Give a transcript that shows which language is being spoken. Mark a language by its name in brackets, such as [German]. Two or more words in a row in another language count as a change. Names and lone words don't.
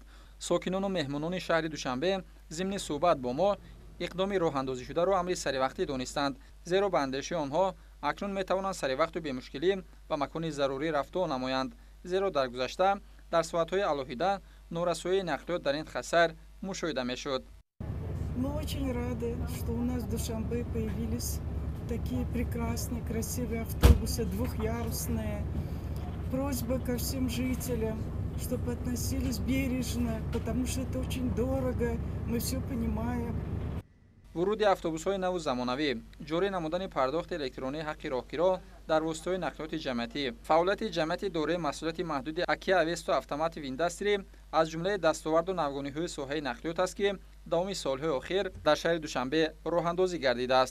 [Tajik] сокинону меҳмонони шаҳри душанбе зимни суҳбат бо мо иқдоми роҳандозишударо амри саривақтӣ донистанд, зеро ба андешаи онҳо акнун метавонанд саривақту бемушкилӣ ба макони зарурӣ рафтор намоянд, зеро дар гузашта дар соатҳои алоҳида норасоии нақлиёт дар ин хатсар мушоҳида мешуд. [Russian] Мы очень рады, что у нас в Душанбе появились такие прекрасные, красивые автобусы, двухъярусные. Просьба ко всем жителям, чтобы относились бережно, потому что это очень дорого, мы все понимаем. [Tajik] وروди автобусҳои наву замонавӣ, ҷорӣ намудани пардохти электронии ҳаққи роҳгиро дар воситаҳои нақлиёти ҷамъиятӣ, фаъолияти ҷамъияти дорои масъулияти маҳдуди Акия Авеста Автомотив Индастри аз ҷумлаи дастоварду навгониҳои соҳаи нақлиёт аст ки давоми солҳои охир дар шаҳри душанбе роҳандозӣ гардидааст.